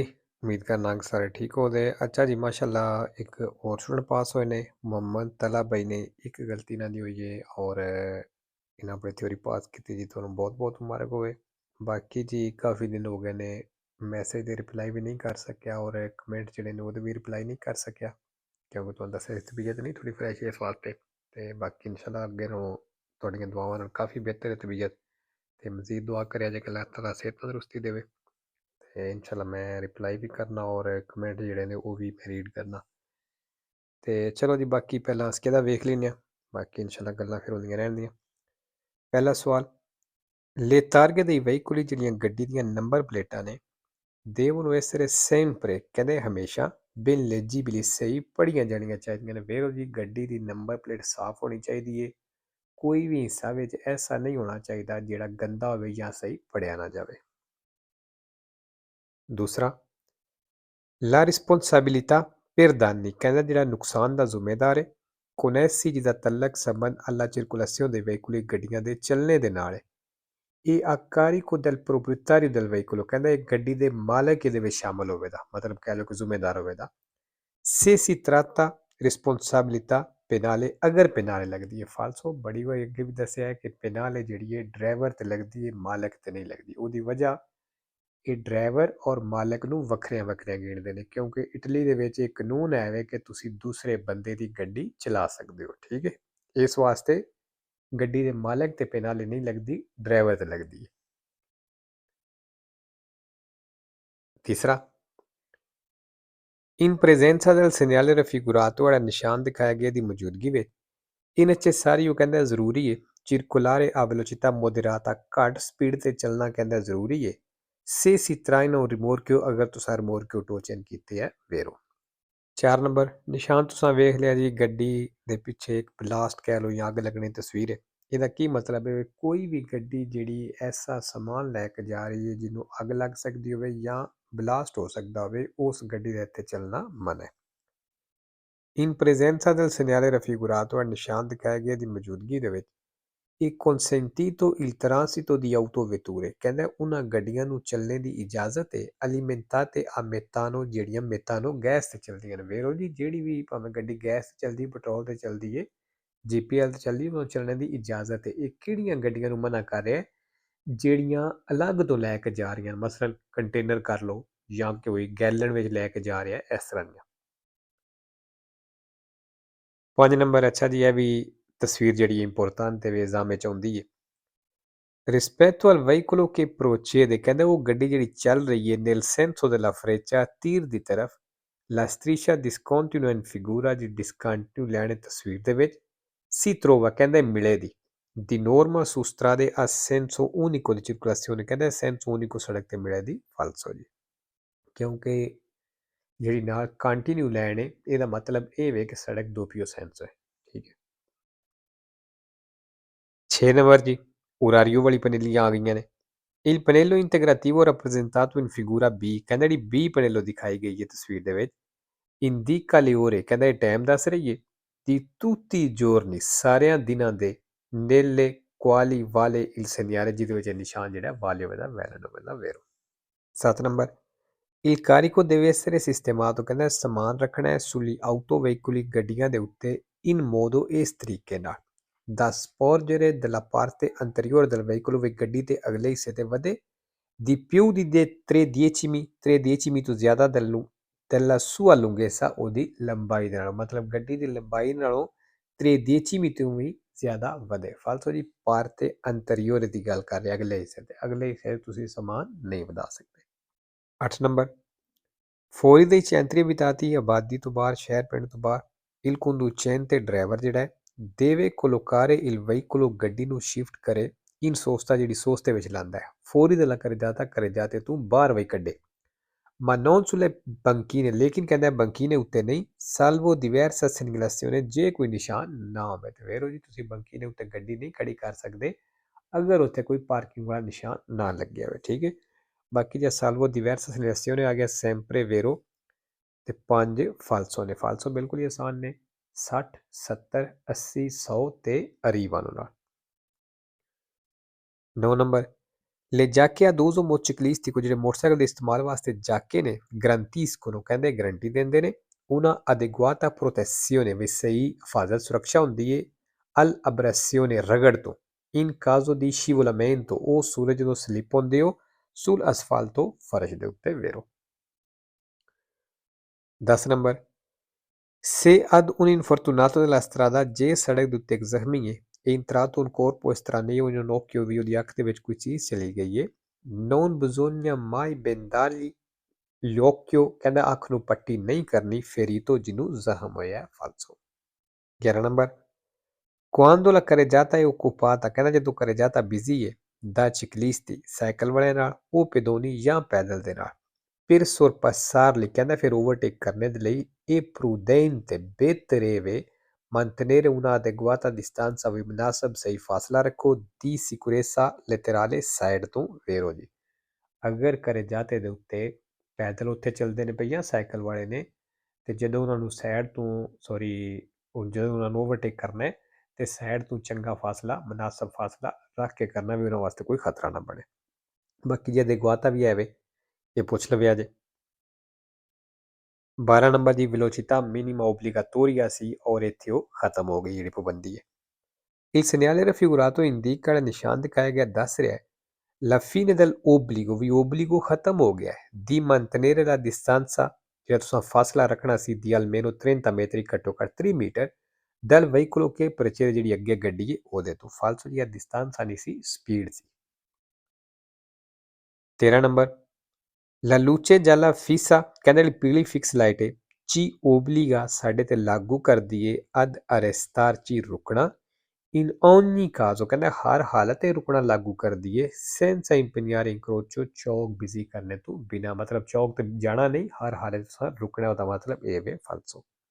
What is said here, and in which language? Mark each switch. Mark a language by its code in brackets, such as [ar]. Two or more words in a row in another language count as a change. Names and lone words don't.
[pa] ਉਮੀਦ ਕਰਨਾ ਕਿ ਸਾਰੇ ਠੀਕ ਹੋ ਦੇ। ਅੱਛਾ ਜੀ, ਮਾਸ਼ਾਅੱਲਾ ਏਕ ਔਰ ਸਟੂਡੈਂਟ ਪਾਸ ਹੋਏ ਨੇ ਮੋਹੰਮਦ ਤਲਾ ਭਾਈ ਨੇ ਏਕ ਗਲਤੀ ਨਾ ਦੀ ਹੋਈ ਹੈ ਔਰ ਇਨ੍ਹਾਂ ਅਪਣੀ ਥਿਊਰੀ ਪਾਸ ਕੀ ਜੀ। ਤੋ ਬਹੁਤ ਬਹੁਤ ਮੁਬਾਰਕ ਹੋਏ। ਬਾਕੀ ਜੀ ਕਾਫ਼ੀ ਦਿਨ ਹੋ ਗਏ ਨੇ ਮੈਸੇਜ ਦੇ ਰਿਪਲਾਈ ਭੀ ਨਹੀਂ ਕਰ ਸਕਿਆ ਔਰ ਕਮੈਂਟ ਜਿਹੜੇ ਨੇ ਉਹਦੇ ਵੀ ਰਿਪਲਾਈ ਨਹੀਂ ਕਰ ਸਕਿਆ ਕਿਉਂਕਿ ਤੁਹਾਨੂੰ ਦੱਸਿਆ ਤਬੀਅਤ ਨਹੀਂ ਥੋੜੀ ਫਰੈਸ਼ ਇਸ ਵਾਸਤੇ ਤੇ ਬਾਕੀ ਇਨਸ਼ਾਅੱਲਾ ਅੱਗੇ ਨੂੰ ਤੁਹਾਡੀਆਂ ਦੁਆਵਾਂ ਨਾਲ ਕਾਫੀ ਬਿਹਤਰ ਹੈ ਤਬੀਅਤ ਤੇ ਮਜ਼ੀਦ ਦੁਆ ਕਰਿਆ ਜੇ ਕਿ ਅੱਲਾਹ ਤਾਲਾ ਸਿਹਤ ਤੰਦਰੁਸਤੀ ਦੇਵੇ ਤੇ ਇਨਸ਼ਾਅੱਲਾ ਮੈਂ ਰਿਪਲਾਈ ਵੀ ਕਰਨਾ ਔਰ ਕਮੈਂਟ ਜਿਹੜੇ ਨੇ ਉਹ ਵੀ ਮੈਂ ਰੀਡ ਕਰਨਾ ਤੇ ਚਲੋ ਜੀ ਬਾਕੀ ਪਹਿਲਾਂ ਅਸੀਂ ਕਿਹਦਾ ਵੇਖ ਲੈਂਦੇ ਹਾਂ ਬਾਕੀ ਇਨਸ਼ਾਅੱਲਾ ਗੱਲਾਂ ਫਿਰ ਹੁੰਦੀਆਂ ਰਹਿਣਗੀਆਂ। ਪਹਿਲਾ ਸਵਾਲ, [it] le targhe dei veicoli [pa] ਜਿਹੜੀਆਂ ਗੱਡੀ ਦੀਆਂ [en] number plates [pa] ਨੇ [it] deve essere sempre [pa] ਕਹਿੰਦੇ ਹਮੇਸ਼ਾ [it] ben leggibili [pa] ਸਹੀ ਪੜ੍ਹੀਆਂ ਜਾਣੀਆਂ ਚਾਹੀਦੀਆਂ ਨੇ। ਵੇਖੋ ਜੀ ਗੱਡੀ ਦੀ [en] number plate [pa] ਸਾਫ਼ ਹੋਣੀ ਚਾਹੀਦੀ ਹੈ। ਕੋਈ ਵੀ ਹਿੱਸਾ ਵਿੱਚ ਐਸਾ ਨਹੀਂ ਹੋਣਾ ਚਾਹੀਦਾ ਜਿਹੜਾ ਗੰਦਾ ਹੋਵੇ ਜਾਂ ਸਹੀ ਪੜ੍ਹਿਆ ਨਾ ਜਾਵੇ। ਦੂਸਰਾ, [it] La responsabilità per danni [pa] ਕਹਿੰਦਾ ਜਿਹੜਾ ਨੁਕਸਾਨ ਦਾ ਜ਼ਿੰਮੇਦਾਰ ਹੈ [it] connessi [pa] ਜਿਹਦਾ ਤਲਕ ਸੰਬੰਧ [it] alla circolazione dei veicoli [pa] ਗੱਡੀਆਂ ਦੇ ਚੱਲਣੇ ਦੇ ਨਾਲ ਹੈ। ਇਹ [it] a carico del proprietario del veicolo [pa] ਕਹਿੰਦਾ ਇਹ ਗੱਡੀ ਦੇ ਮਾਲਕ ਇਹਦੇ ਵਿੱਚ ਸ਼ਾਮਲ ਹੋਵੇਗਾ ਮਤਲਬ ਕਹਿ ਲਓ ਕਿ ਜ਼ਿੰਮੇਦਾਰ ਹੋਵੇਗਾ। [it] Se si tratta responsabilità penale [pa] ਅਗਰ ਪੈਨਾਲੇ ਲੱਗਦੀ ਹੈ ਫਾਲਸੋ ਬੜੀ ਵਾਰ ਅੱਗੇ ਵੀ ਦੱਸਿਆ ਹੈ ਕਿ ਪੈਨਾਲੇ ਜਿਹੜੀ ਹੈ ਡਰਾਈਵਰ ਤੇ ਲੱਗਦੀ ਹੈ ਮਾਲਕ ਤੇ ਨਹੀਂ ਲੱਗਦੀ। ਉਹਦੀ ਵਜ੍ਹਾ ਇਹ ਡਰਾਈਵਰ ਔਰ ਮਾਲਕ ਨੂੰ ਵੱਖਰੀਆਂ ਵੱਖਰੀਆਂ ਗਿਣਦੇ ਨੇ ਕਿਉਂਕਿ ਇਟਲੀ ਦੇ ਵਿੱਚ ਇਹ ਕਾਨੂੰਨ ਹੈ ਕਿ ਤੁਸੀਂ ਦੂਸਰੇ ਬੰਦੇ ਦੀ ਗੱਡੀ ਚਲਾ ਸਕਦੇ ਹੋ। ਠੀਕ ਹੈ, ਇਸ ਵਾਸਤੇ ਗੱਡੀ ਦੇ ਮਾਲਕ ਤੇ ਪੈਨਾਲੇ ਨਹੀਂ ਲੱਗਦੀ, ਡਰਾਈਵਰ ਤੇ ਲੱਗਦੀ ਹੈ। ਤੀਸਰਾ, [it] in presenza del segnale raffigurato [pa] ਵਾਲਾ ਨਿਸ਼ਾਨ ਦਿਖਾਇਆ ਗਿਆ ਦੀ ਮੌਜੂਦਗੀ ਵਿੱਚ [it] è necessario [pa] ਕਹਿੰਦਾ ਜ਼ਰੂਰੀ ਹੈ [it] circolare a velocità moderata [pa] ਘੱਟ ਸਪੀਡ ਤੇ ਚੱਲਣਾ ਕਹਿੰਦਾ ਜ਼ਰੂਰੀ ਹੈ। [it] se si traino rimorchio [pa] ਅਗਰ ਤੁਸੀਂ ਰਿਮੋਰਕਿਓ ਟੋਚਨ ਕੀਤੇ ਹੈ ਵੇਰੋ। 4 ਨੰਬਰ, ਨਿਸ਼ਾਨ ਤੁਸੀਂ ਵੇਖ ਲਿਆ ਜੀ ਗੱਡੀ ਦੇ ਪਿੱਛੇ ਇੱਕ ਬਲਾਸਟ ਕਹਿ ਲਓ ਜਾਂ ਅੱਗ ਲੱਗਣੀ ਤਸਵੀਰ ਹੈ। ਇਹਦਾ ਕੀ ਮਤਲਬ ਹੈ? ਕੋਈ ਵੀ ਗੱਡੀ ਜਿਹੜੀ ਐਸਾ ਸਮਾਨ ਲੈ ਕੇ ਜਾ ਰਹੀ ਹੈ ਜਿਹਨੂੰ ਅੱਗ ਲੱਗ ਸਕਦੀ ਹੋਵੇ ਜਾਂ ਬਲਾਸਟ ਹੋ ਸਕਦਾ ਹੋਵੇ ਉਸ ਗੱਡੀ ਦੇ ਇੱਥੇ ਚੱਲਣਾ ਮਨਾ ਹੈ। [it] in presenza del segnale raffigurato [pa] ਨਿਸ਼ਾਨ ਦਿਖਾਇਆ ਗਿਆ ਦੀ ਮੌਜੂਦਗੀ ਦੇ ਵਿੱਚ ਇਹ [it] consentito il transito di autovetture [pa] ਕਹਿੰਦਾ ਉਹਨਾਂ ਗੱਡੀਆਂ ਨੂੰ ਚੱਲਣ ਦੀ ਇਜਾਜ਼ਤ ਹੈ [it] alimentate a metano [pa] ਜਿਹੜੀਆਂ ਮੇਥਾਨੋ ਗੈਸ ਤੇ ਚੱਲਦੀਆਂ ਨੇ। ਵੇਰੋ ਜੀ ਜਿਹੜੀ ਵੀ ਭਾਵੇਂ ਗੱਡੀ ਗੈਸ ਤੇ ਚੱਲਦੀ ਪੈਟਰੋਲ ਤੇ ਚੱਲਦੀ ਹੈ ਜੀਪੀਐਲ ਤੇ ਚੱਲਦੀ ਉਹਨੂੰ ਚੱਲਣ ਦੀ ਇਜਾਜ਼ਤ ਹੈ। ਇਹ ਕਿਹੜੀਆਂ ਗੱਡੀਆਂ ਨੂੰ ਮਨਾ ਕਰ ਰਿਹਾ? ਜਿਹੜੀਆਂ ਅਲੱਗ ਤੋਂ ਲੈ ਕੇ ਜਾ ਰਹੀਆਂ ਮਸਲਨ ਕੰਟੇਨਰ ਕਰ ਲਓ ਜਾਂ ਕੋਈ ਗੈਲਨ ਵਿੱਚ ਲੈ ਕੇ ਜਾ ਰਿਹਾ ਇਸ ਤਰ੍ਹਾਂ ਦੀਆਂ। 5 ਨੰਬਰ, ਅੱਛਾ ਜੀ ਇਹ ਵੀ ਤਸਵੀਰ ਜਿਹੜੀ ਇੰਪੋਰਟੈਂਟ ਤੇ ਐਗਜ਼ਾਮ ਵਿੱਚ ਆਉਂਦੀ ਹੈ। [it] Rispetto al veicolo che procede [pa] ਕਹਿੰਦੇ ਉਹ ਗੱਡੀ ਜਿਹੜੀ ਚੱਲ ਰਹੀ ਹੈ [it] nel senso della freccia [pa] ਤੀਰ ਦੀ ਤਰਫ [it] la striscia discontinua in figura [pa] ਦੀ discontinue ਲੈਣ ਤਸਵੀਰ ਦੇ ਵਿੱਚ [it] si trova [pa] ਕਹਿੰਦੇ ਮਿਲੇ ਦੀ [it] di norma su strade a senso unico di circolazione [pa] ਕਹਿੰਦੇ [it] senso unico [pa] ਸੜਕ ਤੇ ਮਿਲੇ ਦੀ ਫਾਲਸੋ ਜੀ ਕਿਉਂਕਿ ਜਿਹੜੀ ਨਾਲ [en] continue line [pa] ਹੈ ਇਹਦਾ ਮਤਲਬ ਇਹ ਵੇ ਕਿ ਸੜਕ [it] doppio senso [pa] ਹੈ। ਠੀਕ ਹੈ। 6 ਨੰਬਰ ਜੀ ਉਰਾਰੀਓ ਵਾਲੀ ਪਨੀਲੀਆਂ ਆ ਗਈਆਂ ਨੇ। [it] Il pannello integrativo rappresentato in figura B [pa] ਕਹਿੰਦਾ ਜਿਹੜੀ B ਪਨੇਲੋ ਦਿਖਾਈ ਗਈ ਹੈ ਤਸਵੀਰ ਦੇ ਵਿੱਚ [it] indica le ore [pa] ਕਹਿੰਦਾ ਇਹ ਟਾਈਮ ਦੱਸ ਰਹੀ ਹੈ [it] di tutti i giorni [pa] ਸਾਰਿਆਂ ਦਿਨਾਂ ਦੇ [it] nelle quali vale il segnale [pa] ਜਿਹਦੇ ਵਿੱਚ ਨਿਸ਼ਾਨ ਜਿਹੜਾ ਵਾਲੇ ਹੋਵੇਗਾ ਵੈਲਿਡ ਹੋਵੇਗਾ ਵੇਰੋ। 7 ਨੰਬਰ, [it] il carico deve essere sistemato [pa] ਕਹਿੰਦਾ ਸਮਾਨ ਰੱਖਣਾ ਹੈ [it] sugli autoveicoli [pa] ਗੱਡੀਆਂ ਦੇ ਉੱਤੇ [it] in modo [pa] ਇਸ ਤਰੀਕੇ ਨਾਲ [it] da sporgere dalla parte anteriore del veicolo [pa] ਵੀ ਗੱਡੀ ਦੇ ਅਗਲੇ ਹਿੱਸੇ ਤੇ ਵਧੇ [it] di più di 3 decimi [pa] ਤੋਂ ਜ਼ਿਆਦਾ [it] della sua lunghezza [pa] ਉਹਦੀ ਲੰਬਾਈ ਦੇ ਨਾਲੋਂ ਮਤਲਬ ਗੱਡੀ ਦੀ ਲੰਬਾਈ ਨਾਲੋਂ [it] 3 decimi [pa] ਤੋਂ ਵੀ ਜ਼ਿਆਦਾ ਵਧੇ। ਫਾਲਤੂ ਜੀ [it] parte anteriore [pa] ਦੀ ਗੱਲ ਕਰ ਰਿਹਾ ਅਗਲੇ ਹਿੱਸੇ ਤੇ, ਅਗਲੇ ਹਿੱਸੇ ਤੁਸੀਂ ਸਮਾਨ ਨਹੀਂ ਵਧਾ ਸਕਦੇ। 8 ਨੰਬਰ, [it] fuori dei centri abitati [pa] ਆਬਾਦੀ ਤੋਂ ਬਾਹਰ ਸ਼ਹਿਰ ਪਿੰਡ ਤੋਂ ਬਾਹਰ [it] il conducente [pa] ਡਰਾਈਵਰ ਜਿਹੜਾ ਹੈ [it] deve collocare il veicolo [pa] ਗੱਡੀ ਨੂੰ ਸ਼ਿਫਟ ਕਰੇ [it] in sosta [pa] ਜਿਹੜੀ ਸੋਸਤੇ ਵਿੱਚ ਲਾਂਦਾ ਹੈ ਫੌਰੀ ਦਾ ਕਰ ਜਾਤਾ ਕਰੇ ਜਾਤੇ ਤੂੰ ਬਾਹਰ ਵਈ ਕੱਢੇ [it] ma non sulle banchine [pa] ਲੇਕਿਨ ਕਹਿੰਦਾ ਬੰਕੀਨੇ ਉੱਤੇ ਨਹੀਂ [it] salvo diversa segnalazione [pa] ਜੇ ਕੋਈ ਨਿਸ਼ਾਨ ਨਾ ਹੋਵੇ ਤੇ ਵੇਰੋ ਜੀ ਤੁਸੀਂ ਬੰਕੀਨੇ ਉੱਤੇ ਗੱਡੀ ਨਹੀਂ ਖੜੀ ਕਰ ਸਕਦੇ ਅਗਰ ਉੱਥੇ ਕੋਈ ਪਾਰਕਿੰਗ ਵਾਲਾ ਨਿਸ਼ਾਨ ਨਾ ਲੱਗਿਆ ਹੋਵੇ। ਠੀਕ ਹੈ। ਬਾਕੀ ਜੇ [it] salvo diversa segnalazione [pa] ਆ ਗਿਆ [it] sempre vero [pa] ਤੇ 5 ਫਾਲਸੋ ਨੇ। ਫਾਲਸੋ ਬਿਲਕੁਲ ਹੀ ਆਸਾਨ ਨੇ 60 70 80 100 ਤੇ ਅਰੀਵਾਨੋ ਨਾਲ। 9 ਨੰਬਰ, [it] Le giacche ad uso motociclistico [pa] ਜਿਹੜੇ ਮੋਟਰਸਾਈਕਲ ਦੇ ਇਸਤੇਮਾਲ ਵਾਸਤੇ ਜਾਕੇ ਨੇ ਗਰੰਟੀਸcono ਕਹਿੰਦੇ ਗਰੰਟੀ ਦਿੰਦੇ ਨੇ [it] una adeguata protezione [pa] ਵੀ ਸਹੀ ਹਿਫਾਜ਼ਤ ਸੁਰੱਖਿਆ ਹੁੰਦੀ ਹੈ [it] al abrasione [pa] ਰਗੜ ਤੋਂ [it] in caso di scivolamento [pa] ਉਹ ਸੂਰਜ ਜਦੋਂ ਸਲਿੱਪ ਹੁੰਦੇ ਹੋ [it] sul asfalto [pa] ਫਰਸ਼ ਦੇ ਉੱਤੇ ਵੇਰੋ 10 [it] ਨੰਬਰ Se ad un infortunato della strada [pa] ਜੇ ਸੜਕ ਦੇ ਉੱਤੇ ਇੱਕ ਜ਼ਖਮੀ ਹੈ [it] è entrato un corpo estraneo in un occhio [pa] ਵੀ ਉਹਦੀ ਅੱਖ ਦੇ ਵਿੱਚ ਕੋਈ ਚੀਜ਼ ਚਲੀ ਗਈ ਹੈ [it] non bisogna mai bendargli l'occhio [pa] ਕਹਿੰਦਾ ਅੱਖ ਨੂੰ ਪੱਟੀ ਨਹੀਂ ਕਰਨੀ ferito ਜਿਹਨੂੰ ਜ਼ਖਮ ਹੋਇਆ falso 11 ਨੰਬਰ [it] quando la carreggiata è occupata [pa] ਕਹਿੰਦਾ ਜਦੋਂ carreggiata busy ਹੈ [it] da ciclisti [pa] ਸਾਈਕਲ ਵਾਲਿਆਂ ਨਾਲ ਉਹ pedoni ਜਾਂ ਪੈਦਲ ਦੇ ਨਾਲ [it] per sorpassarli [pa] ਕਹਿੰਦਾ ਫਿਰ ਓਵਰਟੇਕ ਕਰਨੇ ਦੇ ਲਈ ਇਹ prudente ਬਿਹਤਰ [it] mantenere una adeguata [pa] distanza ਵੀ ਮੁਨਾਸਬ ਸਹੀ ਫਾਸਲਾ ਰੱਖੋ ਦੀ [it] sicurezza laterale [pa] ਸਾਈਡ ਤੋਂ ਵੇਰੋ ਜੀ ਅਗਰ carreggiate ਦੇ ਉੱਤੇ ਪੈਦਲ ਉੱਥੇ ਚੱਲਦੇ ਨੇ ਪਈਆਂ ਸਾਈਕਲ ਵਾਲੇ ਨੇ ਤੇ ਜਦੋਂ ਉਹਨਾਂ ਨੂੰ ਸਾਈਡ ਤੋਂ ਜਦੋਂ ਉਹਨਾਂ ਨੂੰ ਓਵਰਟੇਕ ਕਰਨਾ ਹੈ ਤੇ ਸਾਈਡ ਤੋਂ ਚੰਗਾ ਫਾਸਲਾ ਮੁਨਾਸਬ ਫਾਸਲਾ ਰੱਖ ਕੇ ਕਰਨਾ ਵੀ ਉਹਨਾਂ ਵਾਸਤੇ ਕੋਈ ਖਤਰਾ ਨਾ ਬਣੇ ਬਾਕੀ ਜੇ ਅਦੇਗਵਾਤਾ ਵੀ ਹੈ ਇਹ ਪੁੱਛ ਲਵਿਆ ਜੇ 12 ਨੰਬਰ ਦੀ [it] velocità minima obbligatoria [pa] ਸੀ ਔਰ ਇੱਥੇ ਉਹ ਖਤਮ ਹੋ ਗਈ ਜਿਹੜੀ ਪਾਬੰਦੀ ਹੈ [it] Il segnale raffigurato indica il [pa] ਨਿਸ਼ਾਨ ਦਿਖਾਇਆ ਗਿਆ ਦੱਸ ਰਿਹਾ ਹੈ [it] La fine dell'obbligo [pa] ਵੀ obbligo ਖਤਮ ਹੋ ਗਿਆ ਹੈ [it] di mantenere la distanza [pa] ਜਿਹੜਾ ਤੁਸੀਂ ਫਾਸਲਾ ਰੱਖਣਾ ਸੀ [it] di almeno 30 metri [pa] ਘੱਟੋ ਘੱਟ 3 ਮੀਟਰ [it] dal veicolo che precede [pa] ਜਿਹੜੀ ਅੱਗੇ ਗੱਡੀ ਹੈ ਉਹਦੇ ਤੋਂ ਫਾਲਸੋ ਦੀ distanza ਨਹੀਂ ਸੀ ਸਪੀਡ ਸੀ 13 ਨੰਬਰ [it] La luce gialla fissa [pa] ਕਹਿੰਦੇ ਜਿਹੜੀ ਪੀਲੀ ਫਿਕਸ ਲਾਈਟ ਹੈ [it] ci obbliga [pa] ਸਾਡੇ ਤੇ ਲਾਗੂ ਕਰਦੀ ਹੈ [it] ad arrestarci [pa] ਰੁਕਣਾ [it] in ogni caso [pa] ਕਹਿੰਦਾ ਹਰ ਹਾਲਤ ਤੇ ਰੁਕਣਾ ਲਾਗੂ ਕਰਦੀ ਹੈ [it] senza impegnare incrocio [pa] ਚੌਕ ਬਿਜ਼ੀ ਕਰਨੇ ਤੋਂ ਬਿਨਾ ਮਤਲਬ ਚੌਕ ਤੇ ਜਾਣਾ ਨਹੀਂ ਹਰ ਹਾਲਤ ਵਿੱਚ ਰੁਕਣਾ ਦਾ ਮਤਲਬ ਇਹ ਵੇ ਫਾਲਸੋ